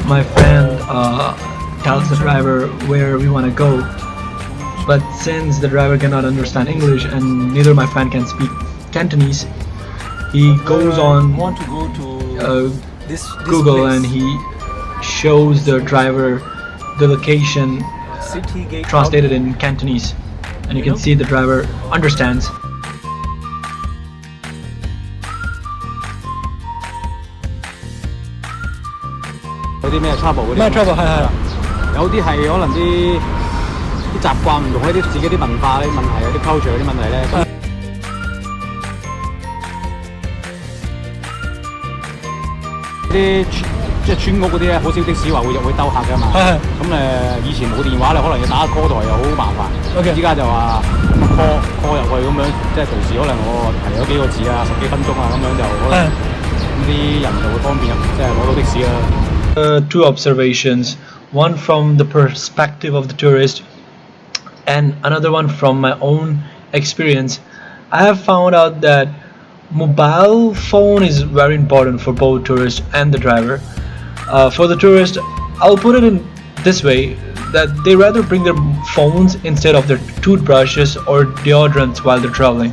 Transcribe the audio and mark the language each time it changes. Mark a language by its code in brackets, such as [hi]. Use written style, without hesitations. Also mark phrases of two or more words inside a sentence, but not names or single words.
[en] My friend tells the driver where we want to go, but since the driver cannot understand English and neither my friend can speak Cantonese, he goes on want to go to this Google place. And he shows the driver the location City gate translated in Cantonese, and you can see the driver understands. [yue] 有啲咩 trouble 嗰啲咩 trouble？ 係有啲係可能啲習慣唔同，一啲自己啲文化啲問題，有啲 culture 嗰啲問題咧。啲即係村屋嗰啲咧，好少的士話會兜客㗎嘛。咁以前冇電話咧，可能要打 call 台又好麻煩。依家就話 call 入去咁樣，即係隨時可能我提咗幾個字啊，10幾分鐘啊，咁樣就可能啲人就會方便即係攞到的士啦。 [en] Two observations, one from the perspective of the tourist and another one from my own experience. I have found out that mobile phone is very important for both tourists and the driver. For the tourist, I'll put it in this way, that they rather bring their phones instead of their toothbrushes or deodorants while they're traveling.